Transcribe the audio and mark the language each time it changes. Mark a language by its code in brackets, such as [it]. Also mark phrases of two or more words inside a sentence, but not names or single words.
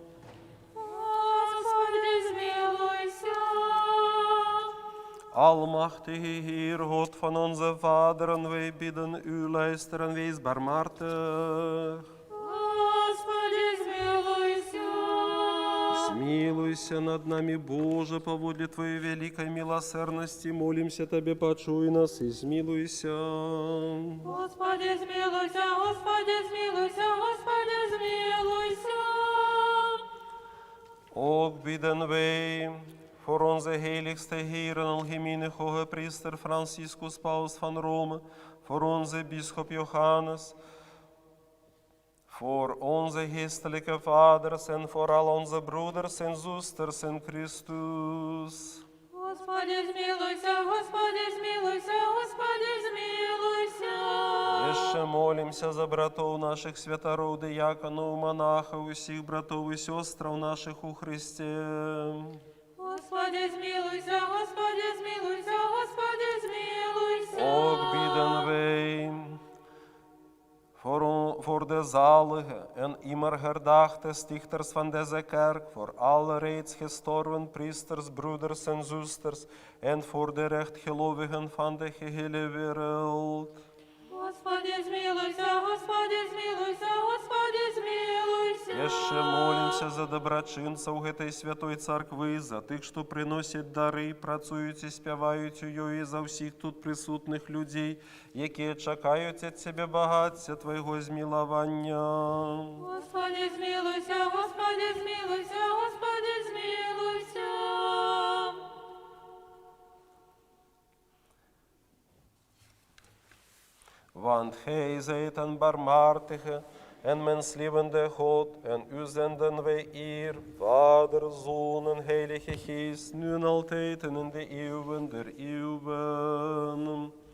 [uk] Господи, змилуйся. [nl] Almachtige Heer, God van onze vaderen, wij bidden u, luisteren, wees barmhartig. [uk] Господи, змилуйся. [rue] Смилуйся над нами, Боже, по водле Твоей великой милосердности, молимся Тебе, почуй нас и смилуйся. [uk] Господи, змилуйся, Господи, змилуйся, Господи, змилуйся. [nl] Ook bidden wij voor onze heiligste Heer en algemene hoge priester Franciscus Paus van Rome, voor onze bisschop Johannes, voor onze geestelijke vaders en voor al onze broeders en zusters in Christus. [uk] Господи, змилуйся, Господи, змилуйся, Господи, змилуйся. [rue] Еще молимся за братов наших святоров, диаконов, монахов, усіх братов и сестров наших у Христе. [uk] Господи, змилуйся, Господи, змилуйся, Господи, змилуйся. [nl] Ook bidden wij voor de zalige en immer herdachte stichters van deze kerk, voor alle reeds gestorven priesters, broeders en zusters, en voor de rechtgelovigen van de gehele wereld. [uk] Господи, змилуйся, Господи, змилуйся, Господи, змилуйся. [rue] Еще молимся за доброчинців этой святой церкви, [uk] за тих, що приносять дари, працюють і співають у її, за всіх тут присутних людей, які чекають від Тебе багаття Твоєго змилування. Господи, змилуйся, Господи, змилуйся, Господи, змилуйся. [nl] Want Gij zijt een barmhartige en menslievende God, en U zenden wij eer, Vader, Zoon en Heilige Geest, nu en altijd en in de eeuwen der eeuwen.